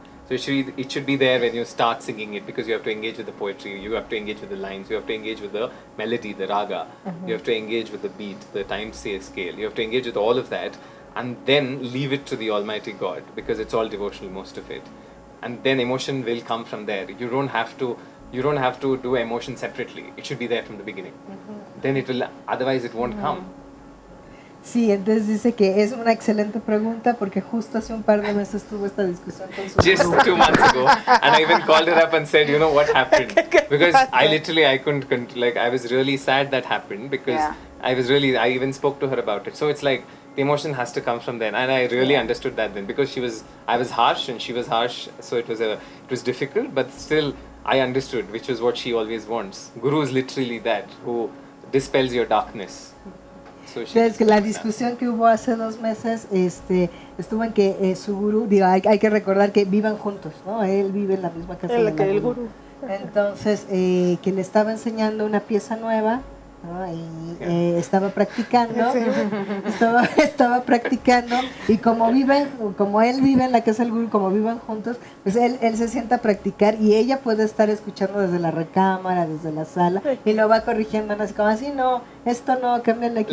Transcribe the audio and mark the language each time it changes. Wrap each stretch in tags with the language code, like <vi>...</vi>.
<en>So it should be there when you start singing it, because you have to engage with the poetry, you have to engage with the lines, you have to engage with the melody, the raga, you have to engage with the beat, the time scale, you have to engage with all of that, and then leave it to the Almighty God, because it's all devotional, most of it. And then emotion will come from there. You don't have to do emotion separately. It should be there from the beginning. Then it will, otherwise it won't come.</en> <es>Sí, entonces dice que es una excelente pregunta porque justo hace un par de meses tuvo esta discusión con su</es> <en>Just 2 months ago, and I even called her up and said, you know what happened? Because I couldn't, like, I was really sad that happened because I even spoke to her about it. So it's like, the emotion has to come from then, and I really understood that then, because I was harsh and she was harsh, so it was difficult, but still I understood, which is what she always wants. Guru is literally that, who dispels your darkness.</en> <es>Entonces, que la discusión que hubo hace 2 meses estuvo en que su gurú, digo, hay que recordar que vivan juntos, ¿no? Él vive en la misma casa de la gurú. Entonces, que le estaba enseñando una pieza nueva, ¿no? Y estaba practicando, estaba practicando, y como él vive en la casa del gurú, como vivan juntos, pues él se sienta a practicar y ella puede estar escuchando desde la recámara, desde la sala, y lo va corrigiendo, así como así, no, esto no, cámbiale aquí.</es>